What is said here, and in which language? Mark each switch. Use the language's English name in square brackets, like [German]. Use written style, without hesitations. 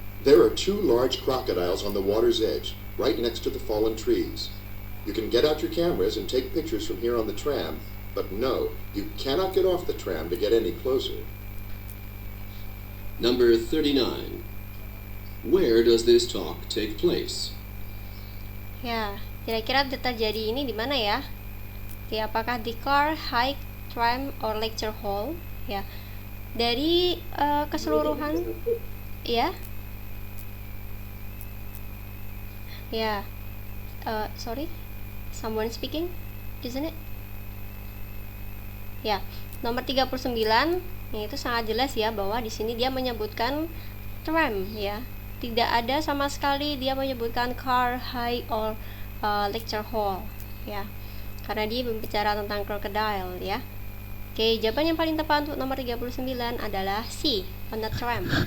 [English] There are 2 large crocodiles on the water's edge, right next to the fallen trees. You can get out your cameras and take pictures from here on the tram, but no, you cannot get off the tram to get any closer. Number 39. Where does this talk take place? [Indonesian] Ya, kira-kira terjadi ini di mana ya? Oke, apakah di [English] car, hike, tram, or lecture hall? [Indonesian] Ya, dari keseluruhan, ya, ya, [English] sorry, someone speaking, isn't it? [Indonesian] Ya, nomor 39, itu sangat jelas ya bahwa di sini dia menyebutkan tram ya. Tidak ada sama sekali dia menyebutkan car, high, or lecture hall ya. Karena dia berbicara tentang crocodile ya. Oke, jawaban yang paling tepat untuk nomor 39 adalah C, [English] on the tram.